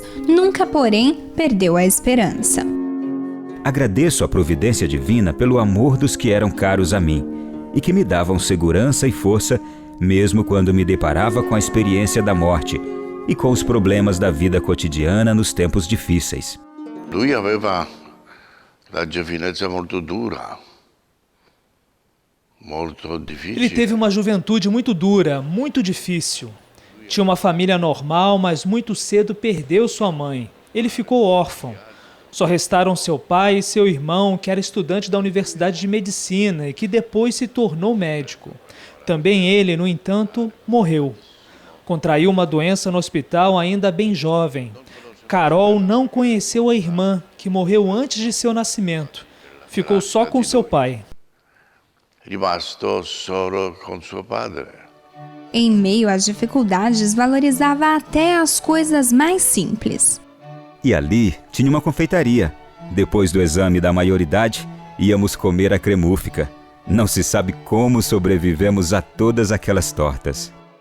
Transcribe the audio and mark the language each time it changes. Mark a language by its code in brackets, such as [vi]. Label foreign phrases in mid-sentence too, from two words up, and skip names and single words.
[pt] Nunca, porém, perdeu a esperança. Agradeço a providência divina pelo amor dos que eram caros a mim e que me davam segurança e força, mesmo quando me deparava com a experiência da morte e com os problemas da vida cotidiana nos tempos difíceis. [it] Lui aveva la giovinezza molto dura. [pt] Ele teve uma juventude muito dura, muito difícil. Tinha uma família normal, mas muito cedo perdeu sua mãe. Ele ficou órfão. Só restaram seu pai e seu irmão, que era estudante da Universidade de Medicina e que depois se tornou médico. Também ele, no entanto, morreu. Contraiu uma doença no hospital ainda bem jovem. Karol não conheceu a irmã, que morreu antes de seu nascimento. Ficou só com seu pai. [it] Rimasto solo con suo padre. [pt] Em meio às dificuldades, valorizava até as coisas mais simples. E ali tinha uma confeitaria. Depois do exame da maioridade, íamos comer a cremúfica. Não se sabe como sobrevivemos a todas aquelas tortas.